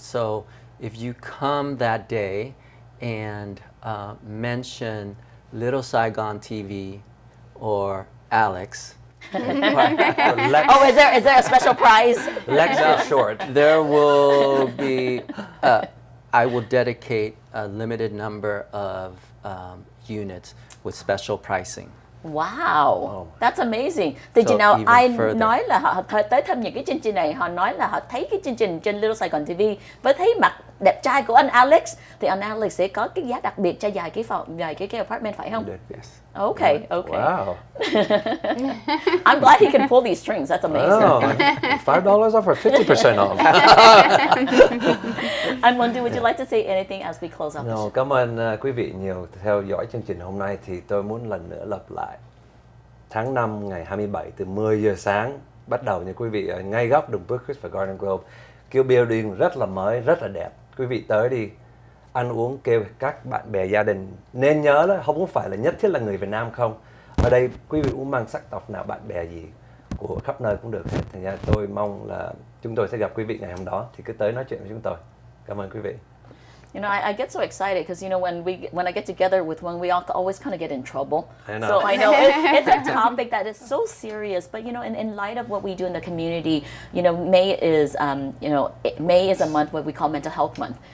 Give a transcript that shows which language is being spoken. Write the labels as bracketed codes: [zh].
[en] So if you come that day and mention Little Saigon TV or Alex. Oh, is there a special prize? Lex for short. There will be, I will dedicate a limited number of units with special pricing. Wow, that's amazing. [vi] Thì chị nào ai nói là họ tới thăm những cái chương trình này, họ nói là họ thấy cái chương trình trên Little Saigon TV với thấy mặt đẹp trai của anh Alex, thì anh Alex sẽ có cái giá đặc biệt cho dài cái phòng, dài cái apartment, phải không? [en] Yes. Okay, okay. Wow. I'm glad he can pull these strings. That's amazing. Oh, $5 off or 50% off? And Wendy, would you like to say anything as we close out the show? [vi] Cảm ơn quý vị nhiều theo dõi chương trình hôm nay. Thì tôi muốn lần nữa lặp lại. Tháng 5 ngày 27 từ 10 giờ sáng bắt đầu nha quý vị, ở ngay góc đường Brook và Garden Grove. Kiểu building rất là mới, rất là đẹp. Quý vị tới đi. ăn uống kêu các bạn bè gia đình. Nên nhớ là không phải là nhất thiết là người Việt Nam không. Ở đây quý vị cũng mang sắc tộc nào, bạn bè gì của khắp nơi cũng được hết. Thành ra tôi mong là chúng tôi sẽ gặp quý vị ngày hôm đó, thì cứ tới nói chuyện với chúng tôi. Cảm ơn quý vị. [en] You know, I get so excited because, you know, when I get together with one, we all always kind of get in trouble. I know. So I know it's a topic that is so serious, but, you know, in light of what we do in the community, you know, May is a month what we call Mental Health Month.